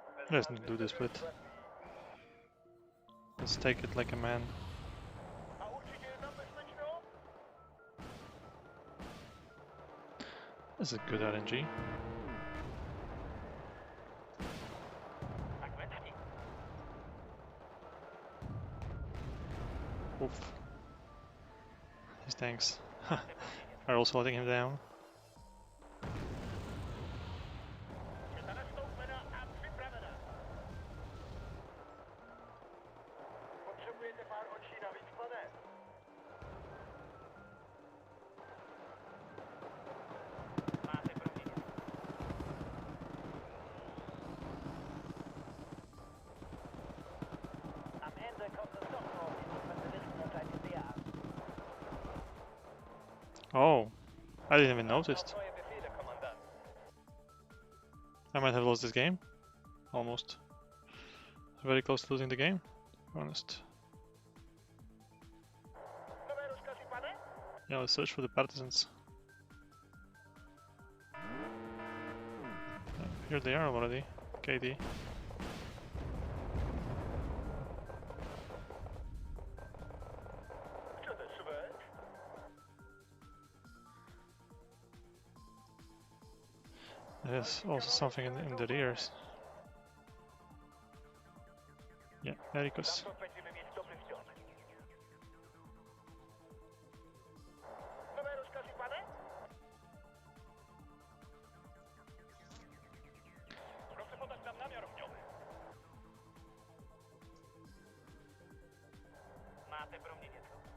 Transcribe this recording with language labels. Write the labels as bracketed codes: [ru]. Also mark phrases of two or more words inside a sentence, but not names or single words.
[en] Let's not do this split. Let's take it like a man. [cs] A určitě je tam bezpečno? [en] This is good RNG. [cs] Tak veď. Oof. [en] These tanks are also letting him down. [cs] Četa nastoupena a připravena. Potřebujete pár očí navíc, pane? Máte pro mě něco? [de] Am Ende kommt es doch nur auf die Spezialisten und seine Idee an. [en] Oh, I didn't even notice. [de] Neue Befehle, Kommandant. [en] I might have lost this game. Almost. Very close to losing the game, to be honest. [cs] Nové rozkazy, pane? [en] Yeah, let's search for the partisans. Here they are already. KD. [cs] Chcete svět? [en] There's also something in their ears. Yeah, Ericus. [cs] Zabezpečíme místo blízko. Nové rozkazy, pane? [pl] Proszę podać nam namiar ogniowy. [cs] Máte pro mě něco?